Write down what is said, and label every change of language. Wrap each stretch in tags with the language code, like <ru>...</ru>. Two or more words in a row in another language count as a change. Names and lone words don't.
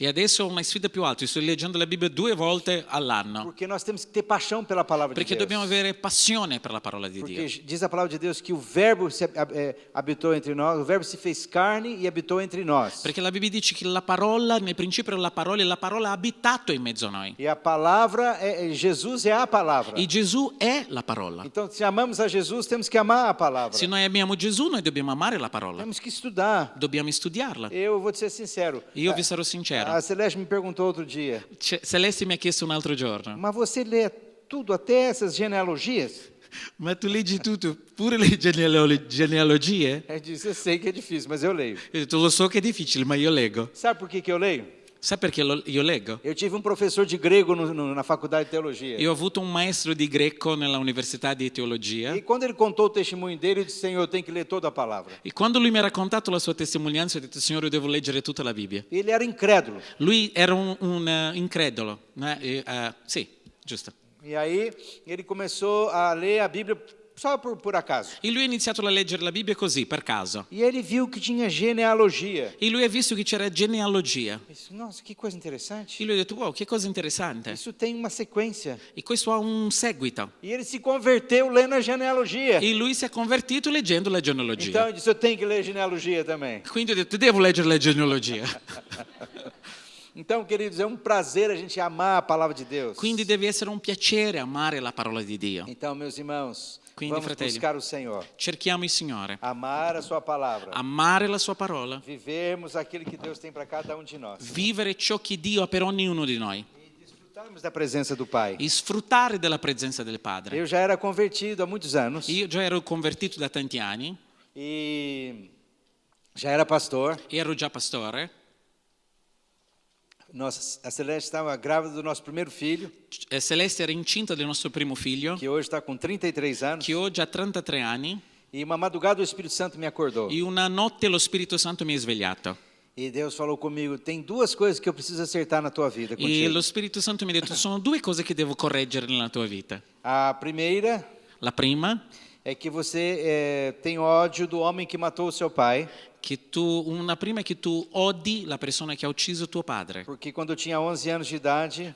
<it>E adesso ho una sfida più alta, io sto leggendo la Bibbia 2 volte all'anno.</it> <pt>Porque nós temos que ter paixão pela palavra de</pt> <it>Perché</it> <pt>Deus.</pt> <it>dobbiamo avere passione per la parola di Dio.</it> <pt>Porque diz a palavra de Deus que o Verbo habitou entre nós, o Verbo se fez carne e habitou entre nós.</pt> <it>Perché la Bibbia dice che la parola, nel principio era la parola e la parola ha abitato in mezzo a noi.</it> <pt>E a palavra, Jesus é a palavra.</pt> <it>E Gesù è la parola.</it> <pt>Então, se amamos a Jesus, temos que amar a palavra.</pt> <it>Se noi amiamo Gesù, noi dobbiamo amare la parola.</it> <pt>Temos que estudar.</pt> <it>Dobbiamo studiarla.</it> <pt>Eu vou te ser sincero.</pt> <it>Io vi sarò sincero.</it> <pt>A Celeste me perguntou outro dia,</pt> <it>Celeste mi ha chiesto un altro giorno,</it> <pt>mas você lê tudo, até essas genealogias?</pt> <it>ma tu leggi tutto, pure le genealogie?</it> <pt>Eu disse, eu sei que é difícil, mas eu leio.</pt> <it>Io ho detto, lo so che è difficile, ma io leggo.</it> <pt>Sabe por que eu leio?</pt> <it>Sai perché io leggo?</it> <pt>Eu tive um professor de grego na faculdade de teologia.</pt> <it>Io ho avuto un maestro di greco nella università di teologia</it> <pt>E quando ele contou o testemunho dele, eu disse, Senhor, eu tenho que ler toda a palavra.</pt> <it>e quando lui mi ha raccontato la sua testimonianza ho detto, Signore, io devo leggere tutta la Bibbia.</it> <pt>Ele era incrédulo.</pt> <it>Lui era un incredulo, sì, giusto.</it> <pt>E aí ele começou a ler a Bíblia só por acaso.</pt> <it>E lui ha iniziato a leggere la Bibbia così, per caso.</it> <pt>E ele viu que tinha genealogia.</pt> <it>E lui ha visto che c'era genealogia.</it> <pt>Ele disse, nossa, que coisa interessante.</pt> <it>E lui ha detto, wow, che cosa interessante.</it> <pt>Isso tem uma sequência.</pt> <it>E questo ha un seguito.</it> <pt>E ele se converteu lendo a genealogia.</pt> <it>E lui si è convertito leggendo la genealogia.</it> <pt>Então ele disse, eu tenho que ler genealogia também.</pt> <it>Quindi ho detto, devo leggere la genealogia.</it> <pt>Então, queridos, é um prazer a gente amar a palavra de Deus.</pt> <it>Quindi deve essere un piacere amare la parola di Dio.</it> <pt>Então, meus irmãos,</pt> <it>Quindi,</it> <pt>vamos</pt> <it>fratelli,</it> <pt>buscar o Senhor.</pt> <it>Cerchiamo il Signore.</it> <pt>Amar a sua palavra.</pt> <it>Amare la sua parola.</it> <pt>Vivermos aquilo que Deus tem para cada um de nós.</pt> <it>Vivere ciò che Dio ha per ognuno di noi.</it> <pt>E desfrutarmos da presença do Pai.</pt> <it>E sfruttare della presenza del Padre.</it> <pt>Eu já era convertido há muitos anos.</pt> <it>Io già ero convertito da tanti anni.</it> <pt>E já era pastor.</pt> <it>Ero già pastore.</it> <pt>A Celeste estava grávida do nosso primeiro filho,</pt> <it>Celeste era incinta del nostro primo figlio,</it> <pt>que hoje está com 33 anos.</pt> <it>che oggi ha 33 anni.</it> <pt>E uma madrugada o Espírito Santo me acordou.</pt> <it>E una notte lo Spirito Santo mi ha svegliato.</it> <pt>E Deus falou comigo, tem 2 coisas que eu preciso acertar na tua vida</pt> <it>E</it> <pt>contigo.</pt> <it>lo Spirito Santo mi ha detto, sono 2 cose che devo correggere nella tua vita.</it> <pt>A primeira</pt> <it>La prima</it> <pt>é que você tem ódio do homem que matou o seu pai,</pt> <it>Una prima è che tu odi la persona che ha ucciso tuo padre.</it> <pt>porque quando eu tinha 11 anos de idade,</pt>